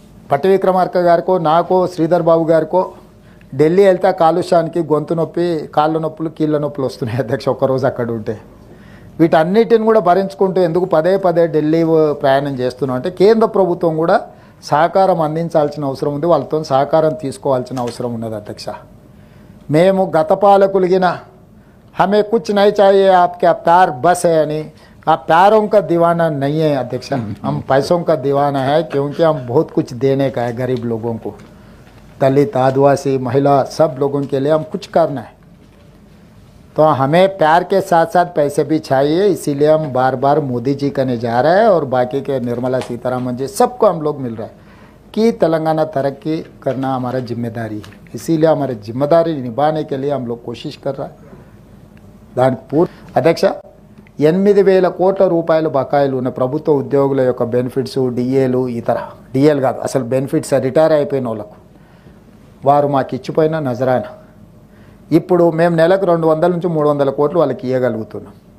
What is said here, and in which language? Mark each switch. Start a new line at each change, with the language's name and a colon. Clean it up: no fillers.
Telugu: పట్టి విక్రమార్క గారికో నాకో శ్రీధర్ బాబు గారికో ఢిల్లీ వెళ్తే కాలుష్యానికి గొంతు నొప్పి, కాళ్ళ నొప్పులు, కీళ్ళ నొప్పులు వస్తున్నాయి అధ్యక్ష ఒక్కరోజు అక్కడ ఉంటే. వీటన్నిటిని కూడా భరించుకుంటూ ఎందుకు పదే పదే ఢిల్లీ ప్రయాణం చేస్తున్నాం అంటే కేంద్ర ప్రభుత్వం కూడా సహకారం అందించాల్సిన అవసరం ఉంది, వాళ్ళతో సహకారం తీసుకోవాల్సిన అవసరం ఉన్నది అధ్యక్ష. మేము గత పాలకులిగిన
Hindi: హమే కుచ్ నహీ చాహియే ఆప్కే ప్యార్ బస్ హై
Telugu: అని, ఆ
Hindi: प्यारों का दीवाना नहीं है अध्यक्ष, हम पैसों का दीवाना है क्योंकि हम बहुत कुछ देने का है गरीब लोगों को, दलित, आदिवासी, महिला, सब लोगों के लिए हम कुछ करना है. तो हमें प्यार के साथ साथ पैसे भी चाहिए, इसीलिए हम बार बार मोदी जी करने जा रहे हैं और बाकी के निर्मला सीतारामन जी सबको हम लोग मिल रहे हैं कि तेलंगाना तरक्की करना हमारा जिम्मेदारी है, इसीलिए हमारी जिम्मेदारी निभाने के लिए हम लोग कोशिश कर रहा है.
Telugu: దానికి అధ్యక్ష 8,000 కోట్ల రూపాయలు బకాయిలు ఉన్న ప్రభుత్వ ఉద్యోగుల యొక్క బెనిఫిట్స్, డిఏలు, ఇతర డిఏలు కాదు అసలు బెనిఫిట్స్ రిటైర్ అయిపోయిన వాళ్ళకు వారు మాకు ఇచ్చిపోయిన నజరానా. ఇప్పుడు మేము నెలకు 200 నుంచి 300 కోట్లు వాళ్ళకి ఇవ్వగలుగుతున్నాం.